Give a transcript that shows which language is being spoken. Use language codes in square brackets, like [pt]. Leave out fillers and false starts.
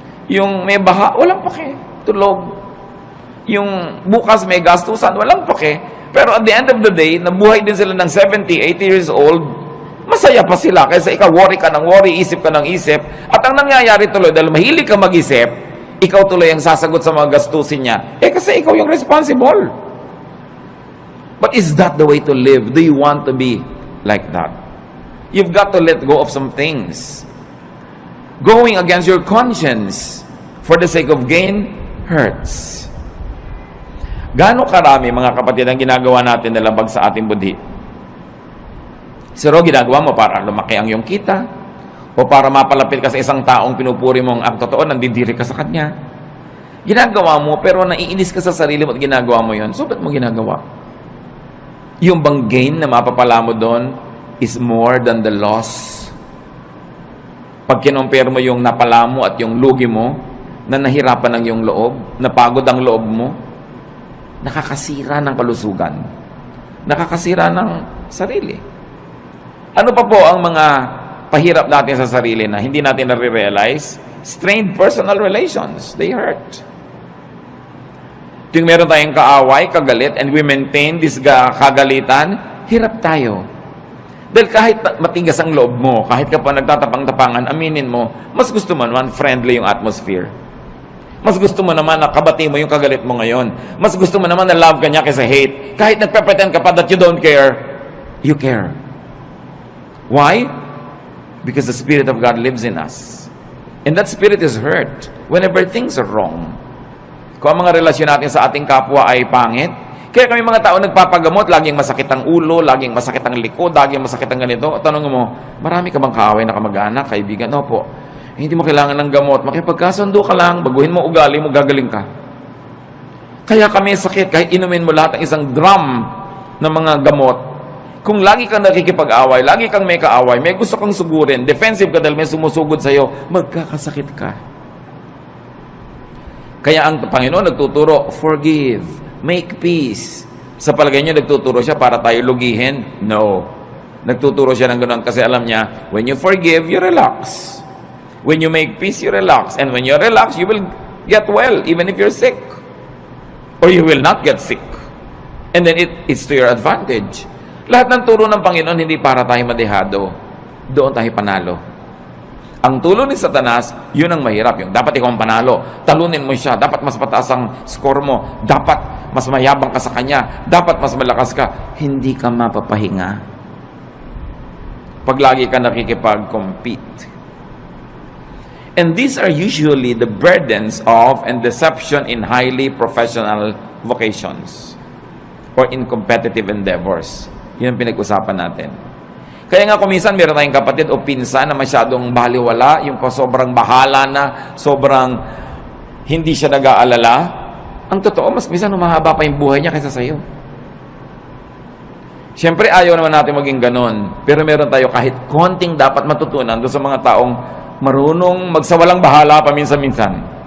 [tl] Yung may baha, walang pake. Tulog. Yung bukas may gastusan, walang pake. Pero [en] at the end of the day, [tl] nabuhay din sila ng 70, 80 years old, masaya pa sila kaysa ikaw worry ka ng worry, isip ka ng isip. At ang nangyayari tuloy, dahil mahilig ka mag-isip, ikaw tuloy ang sasagot sa mga gastusin niya. Kasi ikaw yung responsible. [en] But is that the way to live? Do you want to be like that? You've got to let go of some things. Going against your conscience for the sake of gain hurts. [tl] Gaano karami, mga kapatid, ang ginagawa natin na labag sa ating budhi? Siro, ginagawa mo para lumaki ang iyong kita, o para mapalapit ka sa isang taong pinupuri mong ang totoo, nandidiri ka sa kanya. Ginagawa mo, pero naiinis ka sa sarili mo at ginagawa mo yon. So, ba't mo ginagawa? Yung bang gain na mapapala mo doon [en] is more than the loss. [tl] Pag kinompare mo yung napala mo at yung lugi mo, na nahirapan ng yung loob, napagod ang loob mo, nakakasira ng kalusugan. Nakakasira ng sarili. Ano pa po ang mga pahirap natin sa sarili na hindi natin nare-realize? [en] Strained personal relations. They hurt. [tl] Tuwing meron tayong kaaway, kagalit, [en] and we maintain this [tl] kagalitan, hirap tayo. Dahil kahit matigas ang loob mo, kahit ka pa nagtatapang-tapangan, aminin mo, mas gusto mo naman friendly yung atmosphere. Mas gusto mo naman na kabati mo yung kagalit mo ngayon. Mas gusto mo naman na love ka niya kaysa hate. Kahit nagpe-pretend ka pa [en] that you don't care, you care. Why? Because the Spirit of God lives in us. And that Spirit is hurt whenever things are wrong. [tl] Kung ang mga relasyon natin sa ating kapwa ay pangit, kaya kami mga tao nagpapagamot, laging masakit ang ulo, laging masakit ang likod, laging masakit ang ganito. Tanong mo, marami ka bang kaaway na kamag-anak, kaibigan? Opo. Hindi mo kailangan ng gamot. Makipagkasundo ka lang, baguhin mo ugali mo, gagaling ka. Kaya kami sakit, kahit inumin mo lahat ng isang drum ng mga gamot, kung lagi kang nakikipag-away, lagi kang may kaaway, may gusto kang sugurin, defensive ka dahil may sumusugod sa'yo, magkakasakit ka. Kaya ang Panginoon nagtuturo, [en] forgive, make peace. [tl] Sa palagay niyo, nagtuturo siya para tayo lugihin? [en] No. [tl] Nagtuturo siya ng ganoon kasi alam niya, [en] when you forgive, you relax. When you make peace, you relax. And when you relax, you will get well, even if you're sick. Or you will not get sick. And then it's to your advantage. [tl] Lahat ng turo ng Panginoon, hindi para tayo madehado. Doon tayo panalo. Ang tulo ni Satanas, yun ang mahirap. Yung dapat ikaw ang panalo. Talunin mo siya. Dapat mas mataas ang score mo. Dapat mas mayabang ka sa kanya. Dapat mas malakas ka. Hindi ka mapapahinga. Pag lagi ka nakikipag-compete. [en] And these are usually the burdens of and deception in highly professional vocations or in competitive endeavors. [tl] Yun ang pinag-usapan natin. Kaya nga kuminsan meron tayong kapatid o pinsan na masyadong baliwala, yung sobrang bahala na, sobrang hindi siya nag-aalala. Ang totoo, mas minsan humahaba pa yung buhay niya kaysa sa'yo. Siyempre, ayaw naman natin maging ganon. Pero meron tayo kahit konting dapat matutunan doon sa mga taong marunong magsawalang bahala paminsan-minsan.